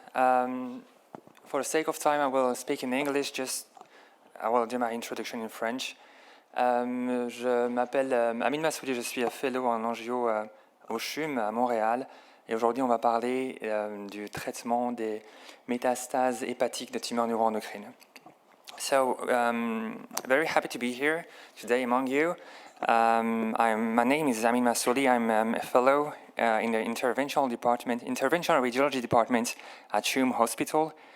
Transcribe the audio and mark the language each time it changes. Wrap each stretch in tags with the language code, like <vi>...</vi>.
<en>For the sake of time, I will speak in English. I will do my introduction in French.</en> <fr>Je m'appelle Amin Massouli, je suis fellow en angio au CHUM à Montréal. Et aujourd'hui, on va parler du traitement des métastases hépatiques de tumeurs neuroendocrines.</fr> <en>So, very happy to be here today among you. My name is Amin Massouli. I'm a fellow in the interventional radiology department at CHUM Hospital.</en>